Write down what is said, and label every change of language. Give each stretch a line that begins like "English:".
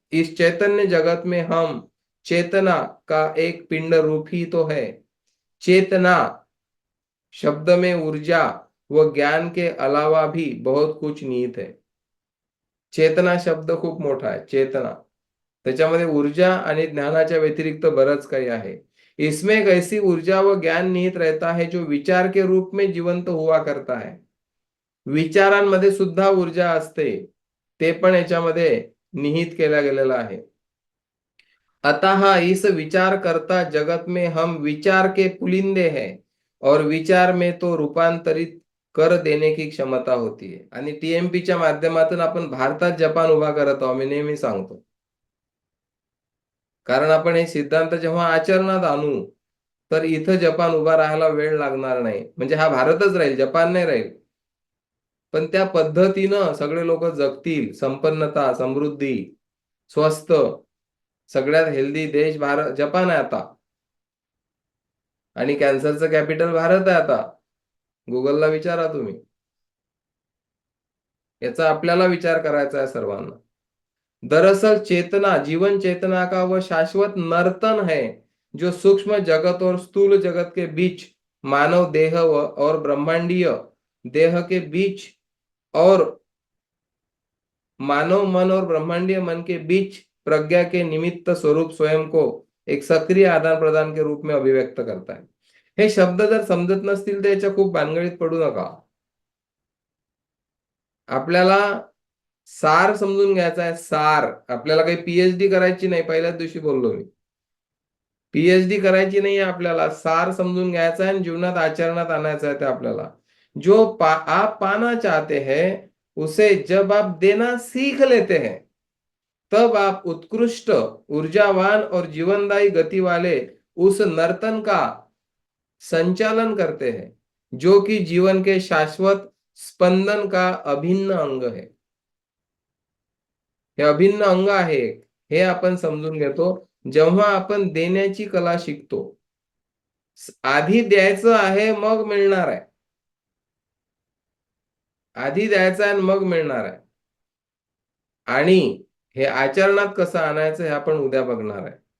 Hindi: इस चैतन्य जगत में हम चेतना का एक पिंड रूप ही तो है. चेतना शब्द में ऊर्जा व ज्ञान के अलावा भी बहुत कुछ निहित है.
Marathi: चेतना शब्द खूप मोठा आहे, चेतना, त्याच्यामध्ये ऊर्जा आणि ज्ञानाच्या व्यतिरिक्त बरंच काही आहे.
Hindi: इसमें एक ऐसी ऊर्जा व ज्ञान निहित रहता है जो विचार के रूप में जीवंत हुआ करता है.
Marathi: विचारांमध्ये सुद्धा ऊर्जा असते, ते पण याच्यामध्ये निहित केल्या गेलेलं आहे.
Hindi: अतः इस विचार करता जगत में हम विचार के पुलिंदे हैं और विचार में तो रूपांतरित कर देने की क्षमता होती है.
Marathi: आणि टीएमपीच्या माध्यमातून आपण भारतात जपान उभा करत आहोत, मी नेहमी सांगतो. कारण आपण हे सिद्धांत जेव्हा आचरणात आणू, तर इथं जपान उभा राहायला वेळ लागणार नाही. म्हणजे हा भारतच राहील, जपान नाही राहील. पण त्या पद्धतीनं सगळे लोक जगतील, संपन्नता, समृद्धी, स्वस्त, सगळ्यात हेल्दी देश भारत, जपान आहे आता. आणि कॅन्सरचं कॅपिटल भारत आहे आता. गुगलला विचारा तुम्ही. याचा आपल्याला विचार करायचा आहे सर्वांना.
Hindi: दरअसल चेतना जीवन चेतना का वह शाश्वत नर्तन है जो सूक्ष्म जगत और स्थूल जगत के बीच, मानव देह और ब्रह्मांडीय देह के बीच, और मानव मन और ब्रह्मांडीय मन के बीच प्रज्ञा के निमित्त स्वरूप स्वयं को एक सक्रिय आदान प्रदान के रूप में अभिव्यक्त करता है.
Marathi: हे शब्द जर समजत नसतील तर याच्या खूप भानगडीत पडू नका. आपल्याला सार समजून घ्यायचा आहे. सार आपल्याला काही पीएचडी करायची नाही, पहिल्याच दिवशी बोललो मी. पीएचडी करायची नाही आपल्याला, सार समजून घ्यायचा आहे आणि जीवनात आचरणात आणायचं आहे ते आपल्याला.
Hindi: जो आप पाना चाहते हैं उसे जब आप देना सीख लेते हैं तब आप उत्कृष्ट, ऊर्जावान और जीवनदायी गति वाले उस नर्तन का संचालन करते हैं जो कि जीवन के शाश्वत स्पंदन का अभिन्न अंग है.
Marathi: हे अभिन्न अंग आहे, हे आपण समजून घेतो जेव्हा आपण देण्याची कला शिकतो. आधी द्यायचं आहे मग मिळणार आहे. आधी द्यायचं आहे मग मिळणार आहे. आणि हे आचरणात कसं आणायचं हे आपण उद्या बघणार आहे.